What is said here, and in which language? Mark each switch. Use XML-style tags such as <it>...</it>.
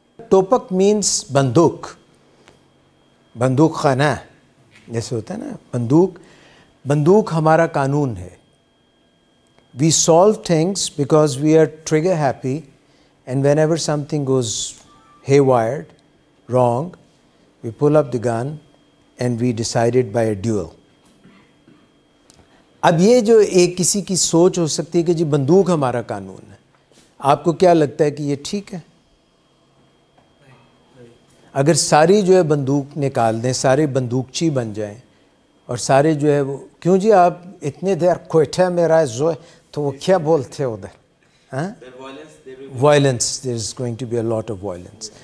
<ur>Topic means بندوق خانہ جیسے ہوتا ہے نا، بندوق ہمارا قانون ہے.</ur> <en>We solve things because we are trigger happy, and whenever something goes haywired, wrong, we pull up the gun and we decide it by a duel.</en> <ur>اب یہ جو ایک کسی کی سوچ ہو سکتی ہے کہ جی بندوق ہمارا قانون ہے، آپ کو کیا لگتا ہے کہ یہ ٹھیک ہے؟ اگر ساری جو ہے بندوق نکال دیں، سارے بندوقچی بن جائیں، اور سارے جو ہے وہ کیوں جی آپ اتنے دیر کوئٹہ میں رہے زو، تو وہ کیا بولتے ہیں ادھر؟</ur> <en>Violence, there is going to be a lot of violence.</en>